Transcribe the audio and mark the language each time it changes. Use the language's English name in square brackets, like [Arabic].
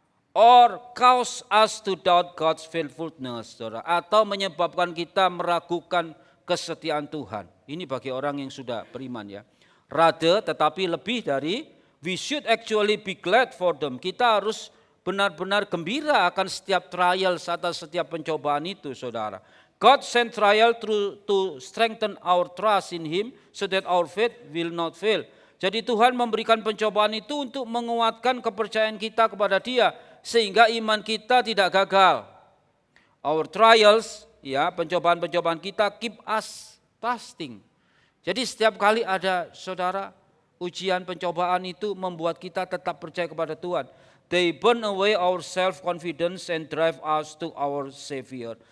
[English] Or cause us to doubt God's faithfulness, [Indonesian] saudara, atau menyebabkan kita meragukan kesetiaan Tuhan. Ini bagi orang yang sudah beriman ya. [English] Rather, [Indonesian] tetapi lebih dari, [English] we should actually be glad for them. [Indonesian] Kita harus benar-benar gembira akan setiap trial atau setiap pencobaan itu, saudara. [English] God sent trial to strengthen our trust in Him so that our faith will not fail. [Indonesian] Jadi Tuhan memberikan pencobaan itu untuk menguatkan kepercayaan kita kepada Dia sehingga iman kita tidak gagal. [English] Our trials, ya, [Indonesian] pencobaan-pencobaan kita [English] keep us trusting. [Indonesian] Jadi setiap kali ada, saudara, ujian pencobaan itu membuat kita tetap percaya kepada Tuhan. [English] They burn away our self-confidence and drive us to our Savior.